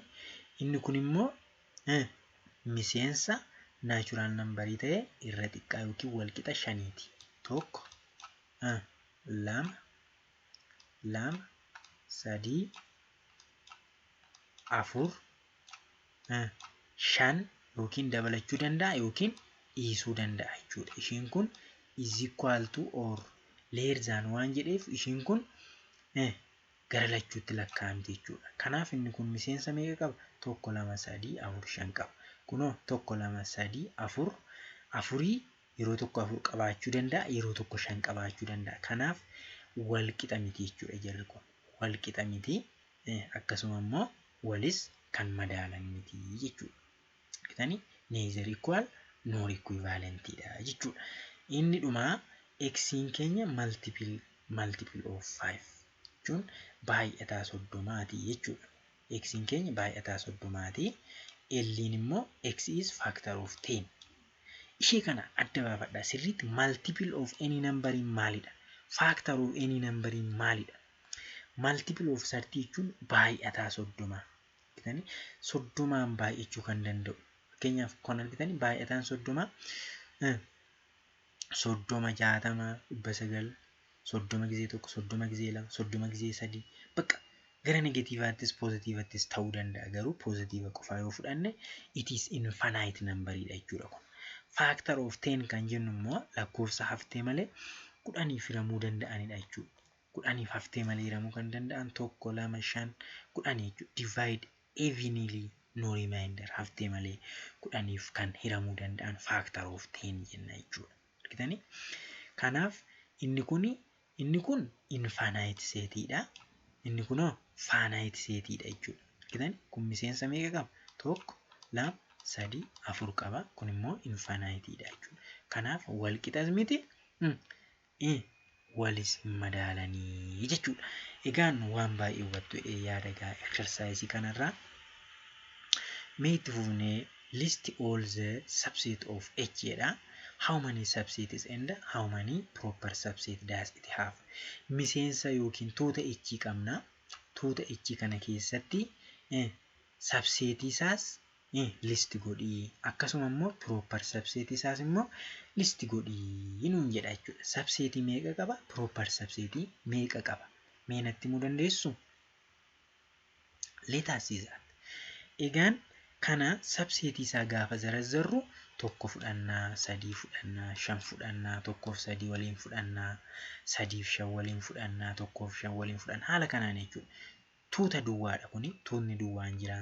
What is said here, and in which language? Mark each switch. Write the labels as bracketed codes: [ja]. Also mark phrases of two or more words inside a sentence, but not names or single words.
[om] Inni kun immoo miseensa [en] natural numberii [om] ta'ee irra xiqqaa yookiin wal qixa 5ti. 1 2 2 3 4 5 yookiin dabalachuu danda'a yookiin dhiisuu danda'a jechuudha. Ishiin kun [en] is equal to or less than [om] waan jedheef ishiin kun gara lachuutti lakkaa'amti jechuudha. Kanaaf inni kun miseensa meeqa qaba? 1 2 3 4 5 qaba. Kunoo 1 2 3 4 4 yeroo tokko 4 qabaachuu danda'a, yeroo tokko 5 qabaachuu danda'a. Kanaaf wal qixa miti jechuudha jarri kun. Wal qixa miti. Akkasuma immoo walis kan madaalan miti jechuudha. Argitanii? [en] Neither equal nor equivalentidha jechuudha. [om] Inni dhumaa X'n keenya [en] multiple of 5 [om] jechuun baay'ataa 30ti jechuudha. X'n keenya baay'ataa 30ti. L'in immoo [en] X is factor of 10. [om] Ishee kana adda baafadhaa sirriitti. [en] Multiple of any number maalidha? Factor of any number maalidha? Multiple of 30 [om] jechuun baay'ataa 30. Argitanii? 30 baay'achuu kan danda'u. Fakkeenyaaf kan argitanii baay'ataan 30 60 60 900 30 gisee 1 30 gisee 2 30 gisee 3 bakka gara negatiivaattis poozitiivattis ta'uu danda'a. Garuu poozitiiva qofaa yoo fudhanne [en] it is infinite numberidha [om] jechuudha kun. [en] Factor of 10 [om] kan jennu immoo lakkoofsa haftee malee 10 hiramuu danda'anidha jechuudha. 10 haftee malee hiramuu kan danda'an 1 2 5 10 jechuudha. [en] Divide evenly no remainder [om] haftee malee 10 kan hiramuu danda'an [en] factor of 10 [om] jenna jechuudha. Argitanii? Kanaaf inni kun infinite setidha. Inni kunoo finite setidha jechuudha. Argitan kun miseensa meeqa qaba? 1, 2, 3, 4 qaba. Kun immoo infiniteidha jechuudha. Kanaaf wal qixas miti walis hin madaalanii jechuudha. Egaan waan baay'ee hubattu yaada gaa exercise kanarraa mee itti fufnee [en] list all the subset of H [om] jedha. [en] How many subsets and how many proper subset does it have? [om] Miseensa yookiin tuuta H qabna. Tuuta H kana keessatti subset isaas list godhii. Akkasuma immoo proper subset isaas immoo list godhii nuun jedha jechuudha. Subsetii meeqa qaba? Proper subsetii meeqa qaba? Mee natti himuu dandeessu? [en] Let us see that. [om] Egaan kana subsetii isaa gaafa zarazzarru 1 fudhannaa, 3 fudhannaa, 5 fudhannaa, 1 fi 3 waliin fudhannaa, 3 fi 5 waliin fudhannaa, 1 fi 5 waliin fudhannaa. Haala kanaan jechuudha. Tuuta duwwaadha kuni. Tuutni duwwaan jira.